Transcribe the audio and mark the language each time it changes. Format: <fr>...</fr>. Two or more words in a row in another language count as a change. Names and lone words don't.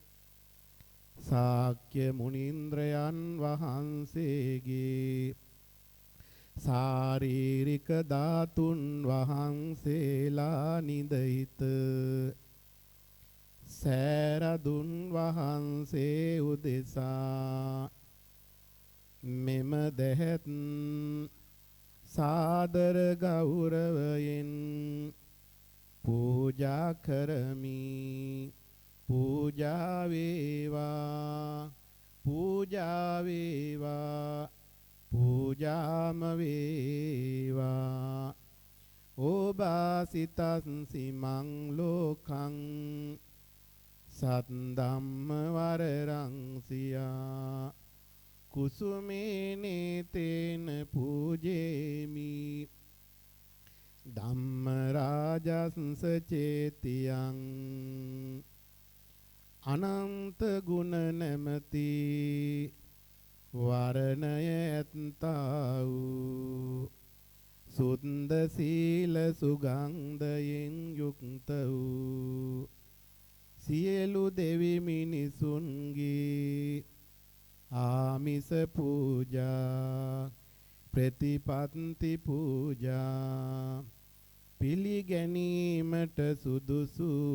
<si>ශාක්‍ය මුනින්ද්‍රයන් වහන්සේගේ ශාරීරික ධාතුන් වහන්සේලා නිදහිත සෑරදුන් වහන්සේ උදෙසා මෙම දෙහෙත් සාදර ගෞරවයෙන් පූජා කරමි පූජා වේවා පූජා වේවා පූජාම වේවා</si> <pi>ඕබාසිතස්සි මං ලෝකං සත්ධම්ම වරරං සියා කුසුමේනේ තේන පූජේමි ධම්ම රාජස්ස චේතියං</pi> <si>අනන්ත ගුණ නැමති වරණය ඇත්තා වූ සුන්ද සීල සුගන්ධයෙන් යුක්ත වූ සියලු දෙවි මිනිසුන්ගේ ආමිස පූජා ප්‍රතිපත්ති පූජා පිළිගැනීමට සුදුසු</si>